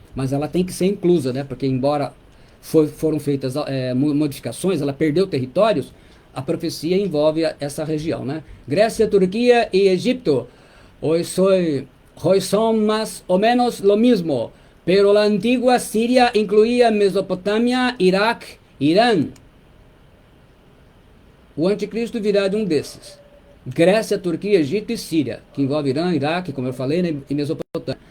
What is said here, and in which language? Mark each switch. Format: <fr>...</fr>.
<pt>Mas ela tem que ser inclusa, né, porque embora foram feitas modificações, ela perdeu territórios, a profecia envolve essa região, né.</pt> <es>Grécia, Turquia e Egipto hoy son más o menos lo mismo, pero la antigua Siria incluía Mesopotâmia, Iraque, Irã.</es> <pt>O anticristo virá de um desses: Grécia, Turquia, Egito e Síria, que envolve Irã, Iraque, como eu falei, né, e Mesopotâmia.</pt>